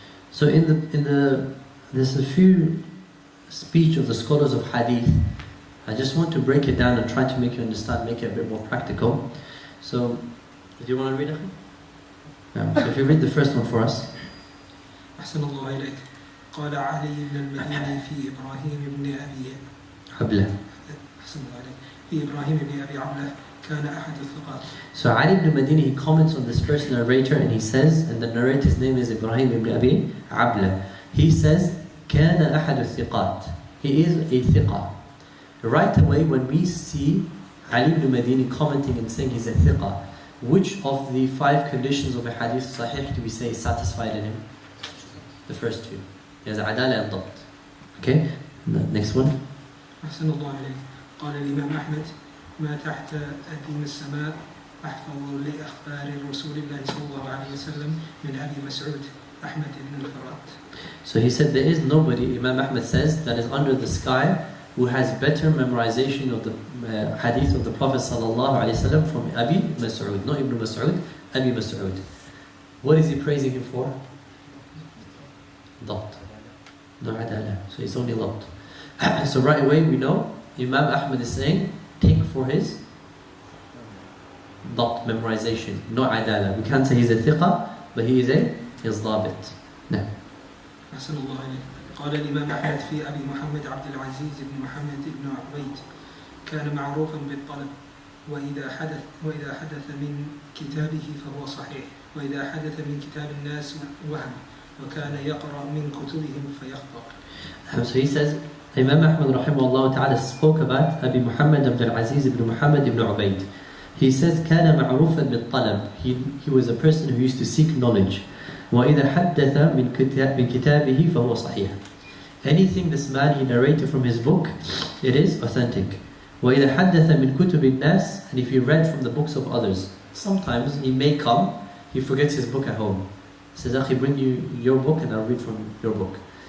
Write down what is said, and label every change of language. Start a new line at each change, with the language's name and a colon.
English: So there's a few speech of the scholars of hadith. I just want to break it down and try to make you understand, make it a bit more practical. So, do you want to read it? No. So if you read the first one for us.
Arabic: أحسن الله إليك. قال علي بن المديني في إبراهيم بن أبي عبلة. أحسن الله إليك. في إبراهيم بن أبي عبلة كان أحد الثقات.
English: So Ali ibn Madini, he comments on this first narrator and he says, and the narrator's name is Ibrahim ibn Abi Abla. He says,
Arabic: كان أحد الثقات.
English: He is a thiqa. Right away, when we see Ali ibn Madini commenting and saying he's a thiqa, which of the 5 conditions of a hadith sahih do we say is satisfied in him? The first 2. He has adala and dabt. Okay? Next one.
Arabic: أحسن الله إليك. قال الإمام أحمد ما تحت أديم السماء أحفظ لأخبار رسول الله صلى الله عليه وسلم من أبي مسعود أحمد بن الفرات.
English: So he said there is nobody, Imam Ahmad says, that is under the sky who has better memorization of the hadith of the Prophet ﷺ from Abi Mas'ud, not Ibn Mas'ud, Abi Mas'ud. What is he praising him for? Dabt. No adala. So it's only dabt. So right away we know Imam Ahmad is saying, take for his dabt, memorization, no adala. We can't say he's a thiqa, but he is dabit. No.
Arabic: أحسن الله إليك. قال الإمام أحمد في أبي محمد عبد العزيز بن محمد بن عبيد كان معروفا بالطلب وإذا حدث من كتابه فهو صحيح وإذا حدث من كتاب الناس وهم وكان يقرأ من كتبهم فيخطأ.
English: So he says, Imam Ahmad rahimahullah ta'ala spoke about Abi Muhammad Abdul Aziz ibn Muhammad ibn Ubaid. He says,
Arabic: كان معروفا بالطلب.
English: He was a person who used to seek knowledge.
Arabic: وإذا حدث من كتابه فهو صحيح.
English: Anything this man he narrated from his book, it is authentic.
Arabic: وَإِذَا حَدَّثَ مِنْ كُتُبِ النَّاسِ,
English: and if he read from the books of others. Sometimes he may come, he forgets his book at home. He says, Akhi, bring you your book and I'll read from your book.